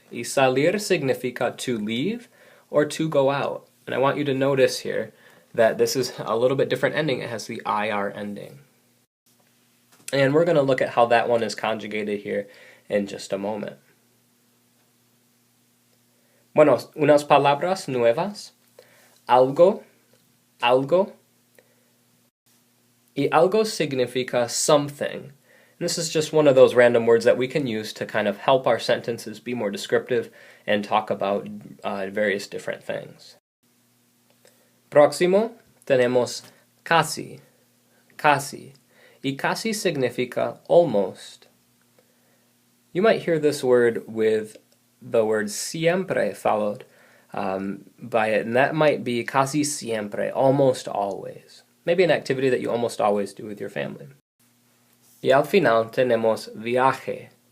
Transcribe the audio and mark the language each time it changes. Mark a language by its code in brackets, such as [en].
[es] Y salir significa [en] to leave or to go out. And I want you to notice here that this is a little bit different ending. It has the IR ending. And we're going to look at how that one is conjugated here in just a moment. [es] Bueno, unas palabras nuevas. Algo, algo. Y algo significa something. [en] This is just one of those random words that we can use to kind of help our sentences be more descriptive and talk about various different things. [es] Próximo, tenemos casi. Casi. Y casi significa [en] almost. You might hear this word with the word siempre followed by it, and that might be [es] casi siempre, [en] almost always. Maybe an activity that you almost always do with your family. [es] Y al final tenemos viaje.